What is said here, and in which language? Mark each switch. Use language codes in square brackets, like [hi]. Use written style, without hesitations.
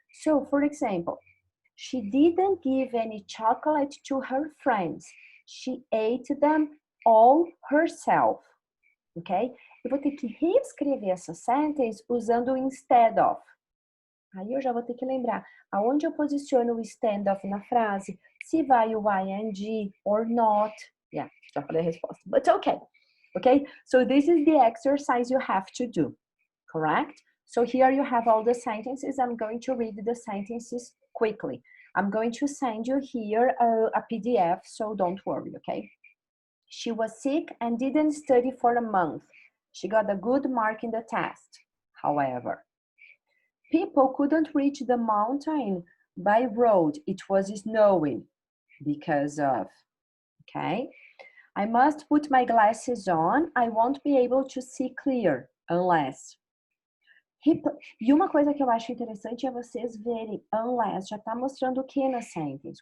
[en] So, for example, she didn't give any chocolate to her friends. She ate them all herself. Ok? [pt] Eu vou ter que reescrever essa sentence usando o instead of. Aí eu já vou ter que lembrar aonde eu posiciono o stand off na frase, se vai o ing or not. Yeah, já falei a resposta. [en] But okay. Okay, so this is the exercise you have to do, correct? So here you have all the sentences. I'm going to read the sentences quickly. I'm going to send you here a PDF, so don't worry, okay? She was sick and didn't study for a month. She got a good mark in the test. However, people couldn't reach the mountain by road. It was snowing because of, okay? I must put my glasses on. I won't be able to see clear unless. [pt] E uma coisa que eu acho interessante é vocês verem unless, já está mostrando o que na sentence?